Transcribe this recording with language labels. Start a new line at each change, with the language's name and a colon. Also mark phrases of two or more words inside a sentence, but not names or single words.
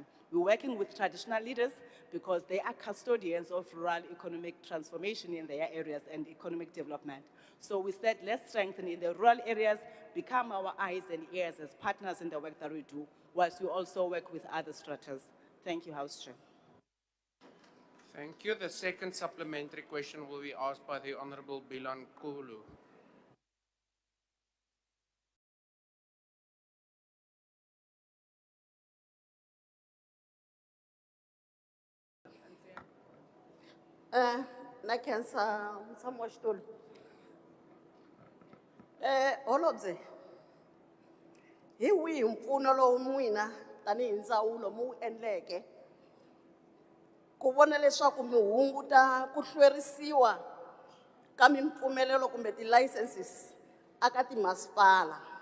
English: We're working with traditional leaders because they are custodians of rural economic transformation in their areas and economic development. So we said, let's strengthen in the rural areas, become our eyes and ears as partners in the work that we do, whilst we also work with other stratas. Thank you, House Chair. Thank you. The second supplementary question will be asked by the Honorable Bilan Kulu.
Tsonga: Na khensa mutshami wa xitulu. Holobye, hi wihi mpfuno lowu n'wina tanihi ndzawulo mu wu endleke ku vona leswaku mi hunguta ku hlwerisiwa ka mimpfumelelo kumbe ti-licenses aka timasipala